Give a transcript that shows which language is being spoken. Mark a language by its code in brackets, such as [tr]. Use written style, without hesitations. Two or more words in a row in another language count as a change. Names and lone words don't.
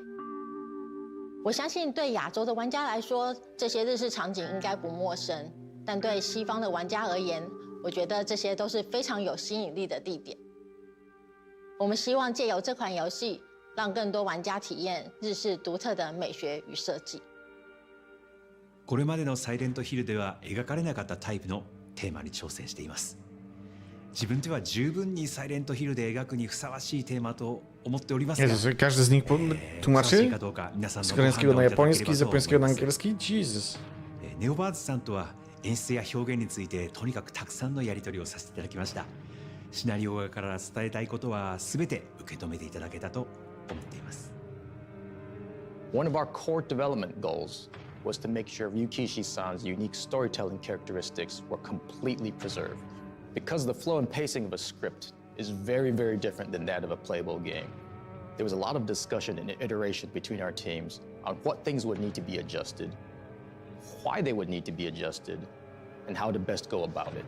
[zh] 我相信对亚洲的玩家来说，这些日式场景应该不陌生，但对西方的玩家而言，我觉得这些都是非常有吸引力的地点。我们希望借由这款游戏，让更多玩家体验日式独特的美学与设计。 [ja] これまでのサイレントヒルでは描かれなかったタイプのテーマに挑戦しています。自分では十分にサイレントヒルで描くにふさわしいテーマと思っておりますが、 [pl] Jezus, każdy z nich [ja] ふさわしい [pl] tłumaczy? [ja] かどうか皆さん [pl] Z [ja] のご判 [pl] koreańskiego [ja] 断 [pl] na [ja] をいただけれ [pl] japoński, [ja] ば [pl] z [ja] と思い [pl] japońskiego [ja] ま [pl] na [ja] す。 [pl] angielski? Jesus. [ja] ネオバーズさんとは演出や表現についてとにかくたくさんのやり取りをさせていただきました。シナリオ側から伝えたいことは全て受け止めていただけたと思っています。 [en] One of our core development goals was to make sure Ryukishi-san's unique storytelling characteristics were completely preserved. Because the flow and pacing of a script is very, very different than that of a playable game, there was a lot of discussion and iteration between our teams on what things would need to be adjusted, why they would need to be adjusted, and how to best go about it.